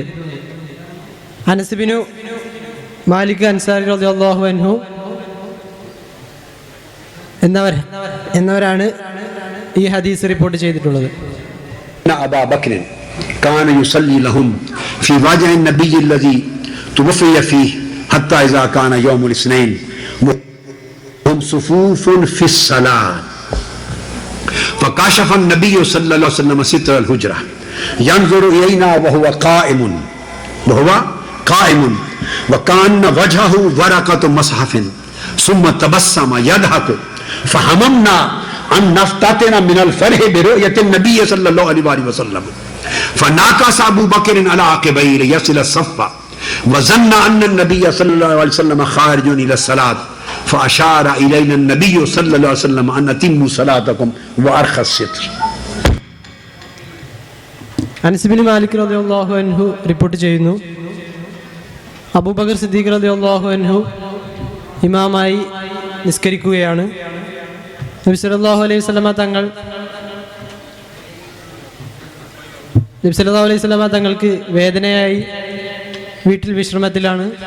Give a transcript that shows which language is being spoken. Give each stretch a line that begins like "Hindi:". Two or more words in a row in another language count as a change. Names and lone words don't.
Malayalam: അനസ് ബിനു മാലിക് അൻസാരി
Arabic: رضي الله عنه
Malayalam: എന്നവരാണ് ഈ ഹദീസ് റിപ്പോർട്ട് ചെയ്തിട്ടുള്ളത്.
Arabic: أبو بكر كان يصلي لهم في وجع النبي الذي توفي فيه حتى اذا كان يوم الاثنين هم صفوف في الصلاه فكشف النبي صلى الله عليه وسلم ستر الحجره ينظر الينا وهو قائم وكان وجهه ورقه مصحف ثم تبسم يضحك فهممنا أن نفتتن من الفرح برؤية النبي صلى الله عليه وسلم فناكس أبو بكر على عقبيه ليصل الصف وظن أن النبي صلى الله عليه وسلم خارج إلى الصلاة فأشار إلينا النبي صلى الله عليه وسلم أن أتموا صلاتكم وأرخى الستر.
Malayalam: അനസ് ബിൻ മാലിക്
Arabic: رضي الله عنه
Malayalam: റിപ്പോർട്ട് ചെയ്യുന്നു, അബൂബക്കർ സിദ്ദീഖ്
Arabic: رضي الله عنه
Malayalam: ഇമാമായി നിസ്കരിക്കുകയാണ്. നബി
Arabic: صلى الله عليه وسلم
Malayalam: തങ്ങൾക്ക് വേദനയായി വീട്ടിൽ വിശ്രമത്തിലാണ്.